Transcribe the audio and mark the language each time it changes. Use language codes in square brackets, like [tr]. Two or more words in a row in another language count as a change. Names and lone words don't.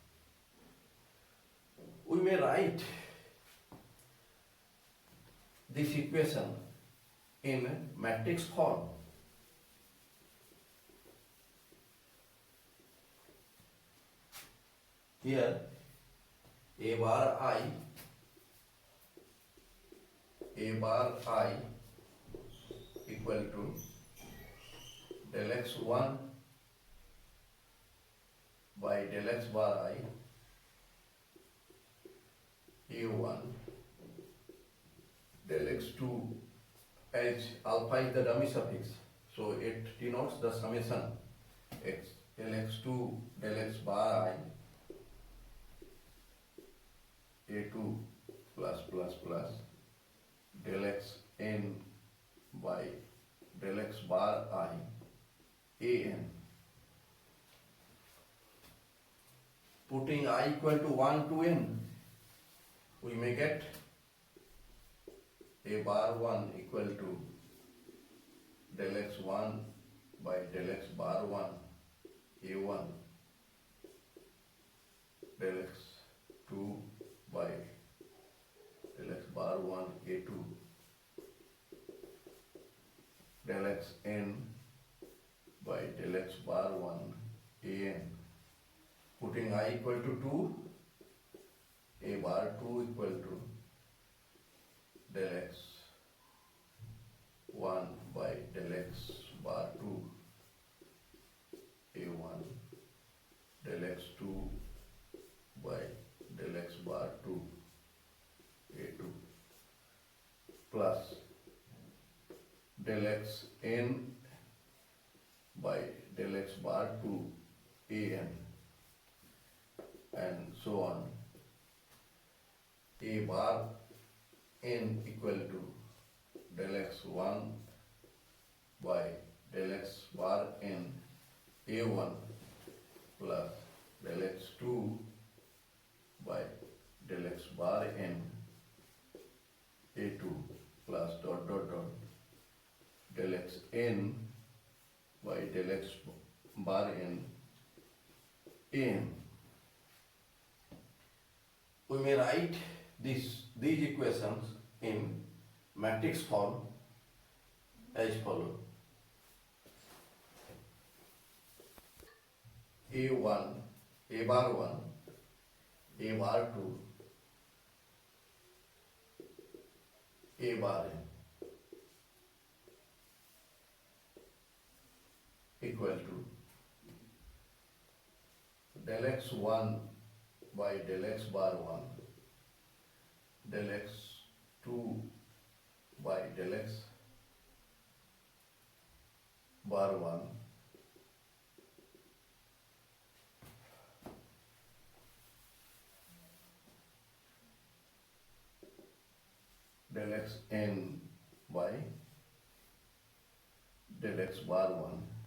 [en] We may write this equation in matrix form. Here a bar I equal to del x1 by del x bar I a1 del x2, as alpha is the dummy suffix, so it denotes the summation x del x2 del x bar I a2 plus plus plus del x n by del x bar I an. Putting I equal to 1 to n, we may get a bar 1 equal to del x1 by del x bar 1 a1 del x2 by del x bar 1 a2 del x n by del x bar 1 an. Putting I equal to 2, a bar 2 equal to del x 1 by del x bar 2 a1 del x 2 by del x bar 2 a2 plus del x n by del x bar 2 an, and so on. A bar n equal to del x1 by del x bar n a1 plus del x2 by del x bar n a2 plus dot dot dot del x n by del x bar n an. We may write these equations in matrix form as follows: a1, a bar 1, a bar 2, a bar n equal to del x1 by del x bar 1 del x2 by del x bar 1 del x n by del x bar 1